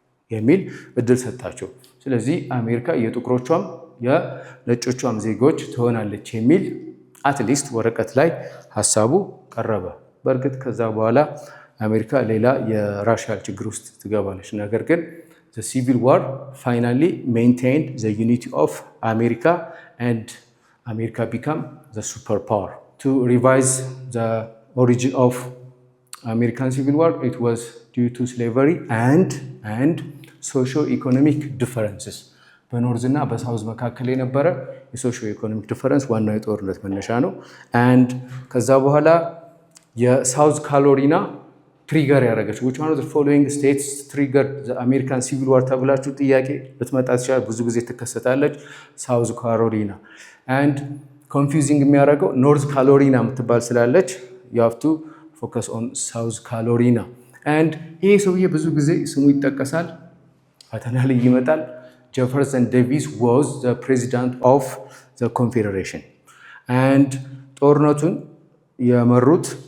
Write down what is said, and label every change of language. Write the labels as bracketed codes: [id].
[am] የሚል እድል ሰጣቸው። ስለዚህ አሜሪካ የጥቁሮቿም የነጮቿም ዜጎች ትሆናለች የሚል አትሊስት ወረቀት ላይ ሀሳቡ ቀረበ። በእርግጥ ከዛ በኋላ አሜሪካ ሌላ የራሽያል ችግር ውስጥ ትገባለች። ነገር ግን [en] the civil war finally maintained the unity of America and America became the superpower. To revise the origin of American civil war, it was due to slavery and socio-economic differences. [am] በኖርዝ እና በሳውዝ መካከል የነበረ የሶሾ ኢኮኖሚክ ዲፈረንስ ዋናው የጦርነት መነሻ ነው። ከዛ በኋላ የሳውዝ ካሮሊና ትሪገር ያደረገችው [en] which one of the following states triggered the American Civil War [am] ተብላችሁ ጥያቄ ልትመጣ ትችላለች። ብዙ ጊዜ ትከሰታለች። ሳውዝ ካሮሊና [en] and confusing [am] የሚያደርገው ኖርዝ ካሮሊና የምትባል ስላለች [en] you have to focus on South Carolina [am] and ይሄ ሰውዬ ብዙ ጊዜ ስሙ ይጠቀሳል፣ ፈተና ላይ ይመጣል። [en] Jefferson Davis was the president of the Confederation [am] and ጦርነቱን የመሩት